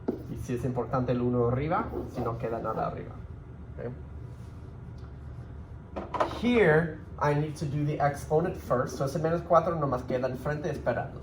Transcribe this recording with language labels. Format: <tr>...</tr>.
<es>Y si es importante el 1 arriba, si no queda nada arriba.</es> <en>Okay? Here, I need to do the exponent first.</en> <es>So ese menos 4 nomás queda enfrente esperando.</es>